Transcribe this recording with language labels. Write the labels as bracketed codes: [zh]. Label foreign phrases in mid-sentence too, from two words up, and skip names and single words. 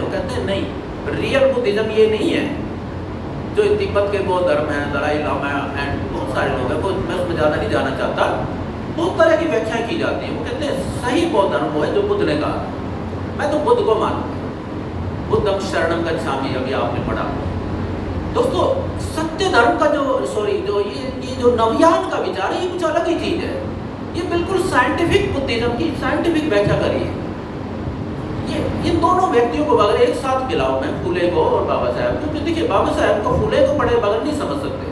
[hi] वो कहते हैं नहीं, [en] real Buddhism [hi] ये नहीं है जो तिब्बत के बौद्ध धर्म है, दलाई लामा एंड बहुत सारे लोग हैं, मैं उसमें ज़्यादा नहीं जाना चाहता। बहुत तरह की व्याख्याएं की जाती हैं। वो कहते हैं सही बौद्ध धर्म वो है जो बुद्ध ने कहा। मैं तो बुद्ध को मानता हूँ, [pi] बुद्धम शरणम गच्छामि, [hi] अभी आपने पढ़ा। दोस्तों सत्य धर्म का जो ये जो नवयान का विचार है, ये कुछ अलग ही चीज है। ये बिल्कुल [en] scientific Buddhism [hi] की साइंटिफिक व्याख्या करी है। ये इन दोनों व्यक्तियों को अगर एक साथ मिलाओ, मैं फूले को और बाबा साहब को, क्योंकि देखिए बाबा साहब को फूले को पढ़े बगैर नहीं समझ सकते।